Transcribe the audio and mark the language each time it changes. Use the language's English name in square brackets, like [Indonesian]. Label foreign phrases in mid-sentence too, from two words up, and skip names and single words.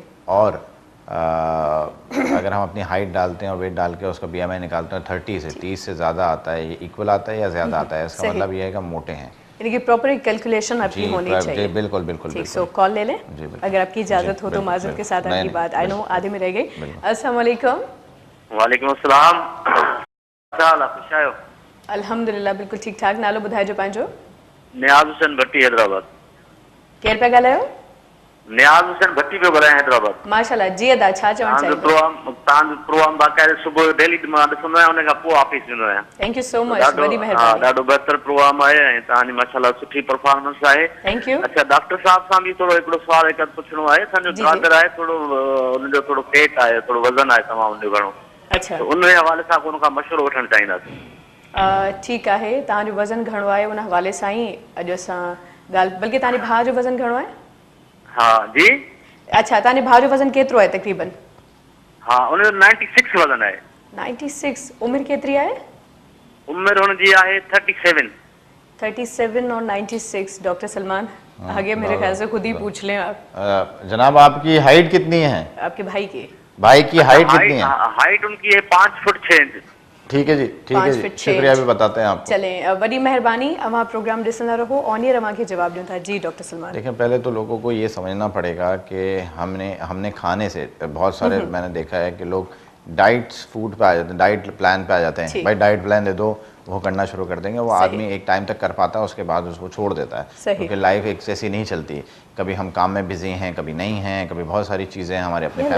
[Urdu] اور اگر ہم اپنی ہائٹ ڈالتے ہیں اور ویٹ ڈال کے اس کا BMI نکالتے ہیں 30 سے 30 سے زیادہ آتا ہے، یہ ایکول آتا ہے یا زیادہ آتا ہے، اس کا صحیح. مطلب یہ ہے کہ ہم موٹے ہیں. یعنی کہ [English] proper calculation [Urdu] آپ کی ہونی جی, چاہیے. بالکل بالکل ٹھیک. بالکل. [English] so call [Urdu] لے لیں جی، بالکل. اگر آپ کی اجازت جی, ہو تو, بالکل, معذرت کے ساتھ نہیں, آپ کی نہیں, بات [English] I know [Urdu] بالکل. آدھے میں رہ گئی. بالکل. السلام علیکم. [Sindhi] वालेकुम अस्सलाम। क्या हाल आहे? ख़ुशि आहियो? [Urdu] الحمدللہ بالکل ٹھیک ٹھاک. [Sindhi] नालो ॿुधाइजो पंहिंजो। नियाज़ हुसैन भट्टी हैदराबाद। केरु पिया ॻाल्हायो? नियाज़ हुसैन भट्टी पियो ॻाल्हायां हैदराबाद। माशाल्लाह जी अदा, छा चवणु चाहींदो? तव्हांजो प्रोग्राम बाक़ाइदे सुबुह डेली मां ॾिसंदो आहियां, उन खां पोइ ऑफिस वेंदो आहियां। [English] thank you so much, [Sindhi] ॾाढो वॾी महिरबानी। ॾाढो बहितर प्रोग्राम आहे ऐं तव्हांजी माशाल्लाह सुठी परफॉर्मेंस आहे। [English] thank you. [Sindhi] अच्छा, डॉक्टर साहब सां बि थोरो हिकिड़ो सुवाल हिकु पुछणो आहे। असांजो जी, ब्रदर आहे, थोरो उनजो थोरो पेट आहे, थोरो वज़न आहे तमामु उनजो घणो, अच्छा त उन हवाले सां उन खां मशवरो वठणु चाहींदासीं। ठीकु आहे। तव्हांजो वज़न घणो आहे उन हवाले सां ई अॼु असां ॻाल्हि, बल्कि तव्हांजे भाउ जो वज़न घणो आहे? हा जी। अच्छा, तव्हांजे भाउ जो वज़न केतिरो आहे तक़रीबन? हा, उनजो 96 वज़न आहे। 96। उमिरि केतिरी आहे? उमिरि हुनजी आहे 37। [Urdu] 37 اور 96. ڈاکٹر سلمان آگے میرے خیال سے خود ہی پوچھ لیں آپ. جناب آپ کی ہائٹ کتنی ہے? آپ کے بھائی کی. بھائی کی ہائٹ کتنی ہے? ہائٹ ان کی ہے 5 فٹ 6 انچ. ٹھیک ہے جی، ٹھیک ہے 5 جی, فیٹ 6 شکریہ انچ. بھی بتاتے ہیں آپ کو. چلیں, [Sindhi] वॾी महिरबानी। अवां प्रोग्राम ॾिसंदा रहो, [English] on air [Sindhi] अवां खे जवाब ॾियूं था। [Urdu] جی ڈاکٹر سلمان. دیکھیں، پہلے تو لوگوں کو یہ سمجھنا پڑے گا کہ ہم نے کھانے سے بہت سارے، میں نے دیکھا ہے کہ لوگ [English] diet food [Urdu] پہ آ جاتے ہیں, [English] diet plan [Urdu] پہ آ جاتے ہیں. ٹھیک. بھائی [English] diet plan [Urdu] دے دو، وہ کرنا شروع کر دیں گے. وہ صحیح. آدمی ایک ٹائم تک کر پاتا ہے، اس کے بعد اس کو چھوڑ دیتا ہے. صحیح. کیونکہ لائف ایک جیسی نہیں چلتی۔ کبھی ہم کام میں بزی ہیں، کبھی نہیں ہیں، کبھی بہت ساری چیزیں ہمارے اپنے فیملی